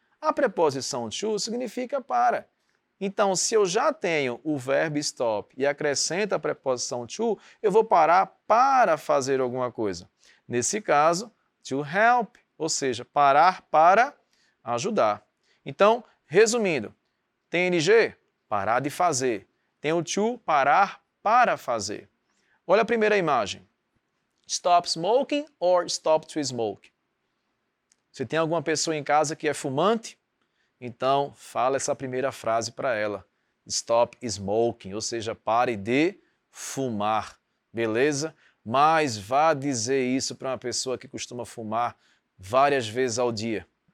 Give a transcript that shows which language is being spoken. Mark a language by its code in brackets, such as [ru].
[pt] A preposição to significa para. Então, se eu já tenho o verbo stop e acrescento a preposição to, eu vou parar para fazer alguma coisa. Nesse caso, to help, ou seja, parar para ajudar. Então, resumindo, TNG, parar de fazer. Tem o to, parar para fazer. Olha a primeira imagem. [en] Stop smoking or stop to smoke? [pt] Você tem alguma pessoa em casa que é fumante? Então, fala essa primeira frase para ela. [en] Stop smoking, [pt] ou seja, pare de fumar. Beleza? Mas vá dizer isso para uma pessoa que costuma fumar várias vezes ao dia.